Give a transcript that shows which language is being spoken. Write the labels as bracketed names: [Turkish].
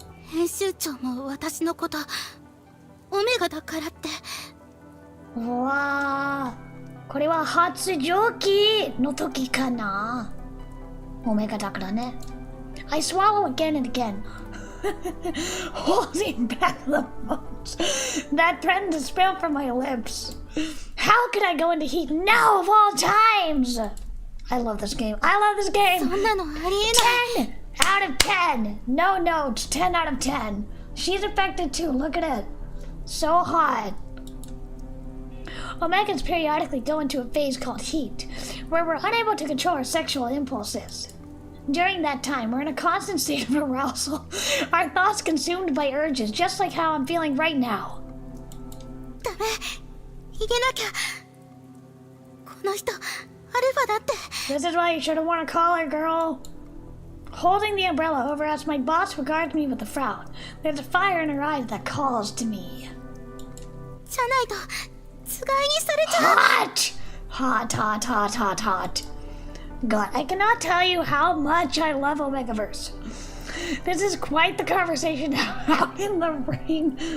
[Japanese] 編集長も私のことオメガだからって。うわー、これは発情期の時かな。オメガだからね。 [English] I swallow again and again, holding back the moans that threaten to spill from my lips. How could I go into heat now of all times? I love this game. I love this game. [Japanese] そんなのありえない。 [English] 10 out of 10. No notes. 10 out of 10. She's affected too. Look at it. So hot. Omegans periodically go into a phase called heat, where we're unable to control our sexual impulses. During that time, we're in a constant state of arousal, our thoughts consumed by urges, just like how I'm feeling right now. [Japanese] ダメ。逃げなきゃ。この人アルファだって。 [English] This is why you should have worn a collar, girl. Holding the umbrella over us, my boss regards me with a frown. There's a fire in her eyes that calls to me. [Japanese] じゃないとつがいにされちゃう。 [English] Hot! Hot, hot, hot, hot, hot. God, I cannot tell you how much I love Omegaverse. This is quite the conversation out in the rain.